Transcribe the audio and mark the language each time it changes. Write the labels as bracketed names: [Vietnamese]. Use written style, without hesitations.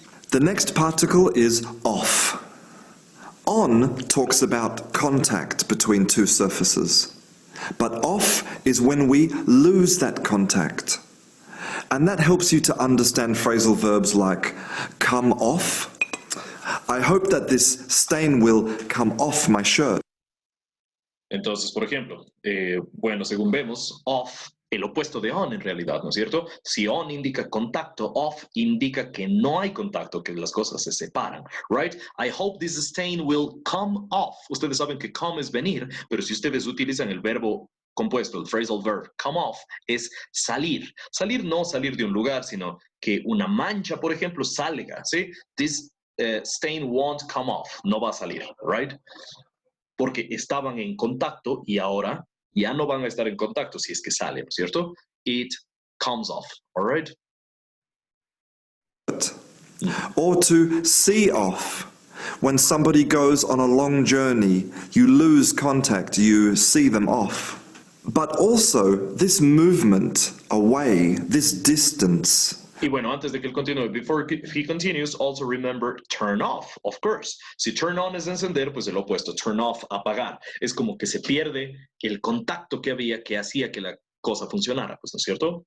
[English] The next particle is off. On talks about contact between two surfaces. But off is when we lose that contact. And that helps you to understand phrasal verbs like come off. I hope that this stain will come off my shirt. [Spanish] Entonces, por ejemplo, bueno, según vemos, off, el opuesto de on en realidad, ¿no es cierto? Si on indica contacto, off indica que no hay contacto, que las cosas se separan, right? [English] I hope this stain will come off. [Spanish] Ustedes saben que come es venir, pero si ustedes utilizan el verbo compuesto, el phrasal verb, come off, es salir. Salir no salir de un lugar, sino que una mancha, por ejemplo, salga, ¿sí? [English] This stain won't come off, no va a salir, right? [Spanish] Porque estaban en contacto y ahora ya no van a estar en contacto si es que sale, ¿no es cierto? [English] It comes off, all right? Or to see off. When somebody goes on a long journey, you lose contact, you see them off. But also, this movement away, this distance, Y bueno, antes de que él continúe, before he continues, also remember turn off, of course. [Spanish] Si turn on es encender, pues el opuesto, turn off, apagar. Es como que se pierde el contacto que había que hacía que la cosa funcionara, pues, ¿no es cierto?